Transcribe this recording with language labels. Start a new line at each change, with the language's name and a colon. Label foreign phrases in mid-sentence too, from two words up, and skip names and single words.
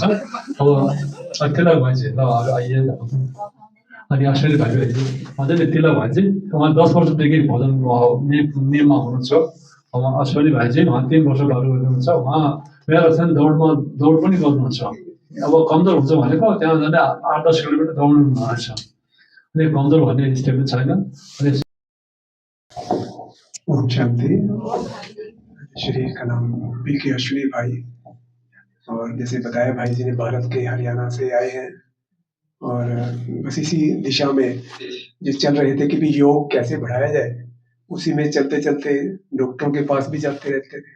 Nepali: अब तिलक भाइजी ल आइए, अनि अश्विनी भाइ मजाले तिलक भाइजी उहाँ 10 वर्षदेखि भजन नियममा हुनुहुन्छ। अब अश्विनी भाइजी उहाँ 3 वर्ष गर्नु हुनुहुन्छ। उहाँ म्याराथन दौड पनि गर्नुहुन्छ। अब कमजोर हुन्छ भनेको त्यहाँ जाँदा 8-10 किलोमिटर दौड्नु रहेछ, अनि कमजोर भन्ने स्टेप पनि छैन। अनि
Hindi: ओम शांति। शरीर का नाम पीके अश्विनी भाई, और जैसे बताया भाई जी ने भारत के हरियाणा से आए हैं, और बस इसी दिशा में जो चल रहे थे कि भी योग कैसे बढ़ाया जाए, उसी में चलते चलते डॉक्टरों के पास भी जाते रहते थे।